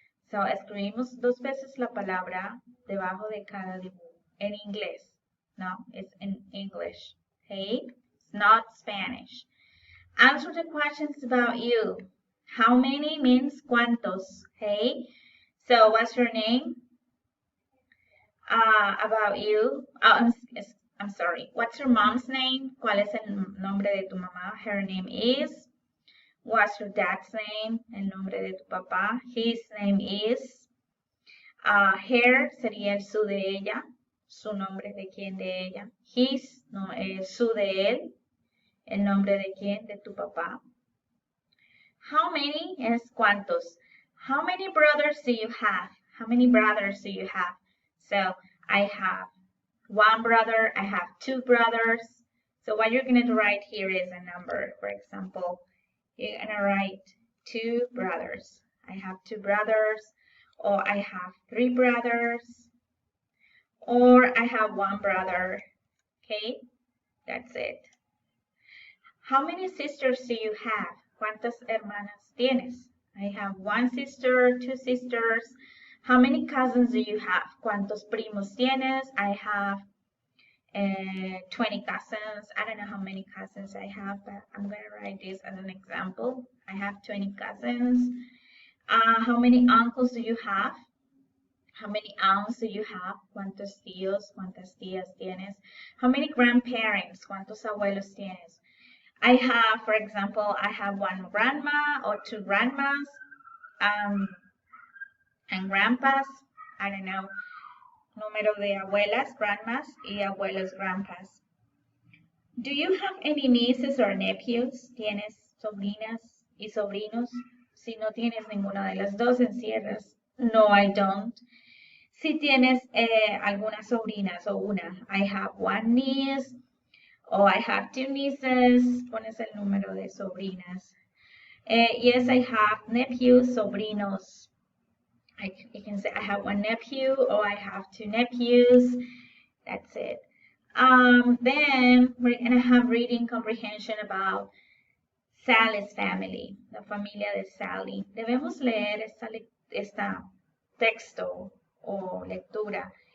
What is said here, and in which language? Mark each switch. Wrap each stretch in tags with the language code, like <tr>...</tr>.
<es>So, escribimos 2 veces la palabra debajo de cada dibujo en inglés.</es> <en>No, it's in English, okay? It's not Spanish. Answer the questions about you. How many means cuántos, okay? So, what's your name? About you. I'm sorry. What's your mom's name?</en> <es>¿Cuál es el nombre de tu mamá?</es> <en>Her name is. What's your dad's name?</en> <es>El nombre de tu papá.</es> <en>His name is.</en> <es>Her sería el su de ella. Su nombre de quién de ella. His, no, su de él. El nombre de quién de tu papá. How many es cuántos.</es> <en>How many brothers do you have? How many brothers do you have? So I have 1 brother, I have 2 brothers. So what you're going to write here is a number. For example, you're going to write 2 brothers. I have 2 brothers, or I have 3 brothers, or I have 1 brother. Okay, that's it. How many sisters do you have?</en> <es>¿Cuántas hermanas tienes?</es> <en>I have 1 sister, 2 sisters. How many cousins do you have?</en> <es>¿Cuántos primos tienes?</es> <en>I have 20 cousins. I don't know how many cousins I have, but I'm going to write this as an example. I have 20 cousins. How many uncles do you have? How many aunts do you have?</en> <es>¿Cuántos tíos, cuántas tías tienes?</es> <en>How many grandparents?</en> <es>¿Cuántos abuelos tienes?</es> <en>I have, for example, I have 1 grandma or 2 grandmas. And grandpas, I don't know,</en> <es>número de abuelas,</es> <en>grandmas,</en> <es>y abuelos,</es> <en>grandpas. Do you have any nieces or nephews?</en> <es>¿Tienes sobrinas y sobrinos? Si no tienes ninguna de las dos, encierras.</es> <en>No, I don't.</en> <es>Si tienes algunas sobrinas o una,</es> <en>I have 1 niece, or I have 2 nieces,</en> <es>pones el número de sobrinas.</es> <en>Yes, I have nephews, sobrinos. You can say I have 1 nephew, or I have 2 nephews. That's it. Then we're going to have reading comprehension about Sally's family,</en> <es>la familia de Sally. Debemos leer esta texto o lectura.</es>